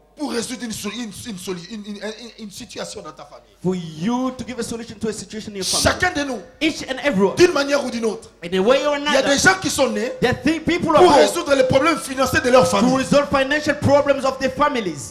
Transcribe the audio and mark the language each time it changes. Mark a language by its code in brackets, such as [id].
[fr] pour résoudre une situation dans ta famille. [en] for you to give a solution to a situation in your family. [fr] Chacun de nous, [en] Each and every one, [fr] d'une manière ou d'une autre. [en] in a way or [fr] Il y a [en] another, [fr] des gens qui sont nés [en] there are people are [fr] pour [en] born [fr] résoudre les problèmes financiers de leur [en] to [fr] famille. [en] resolve financial problems of their families.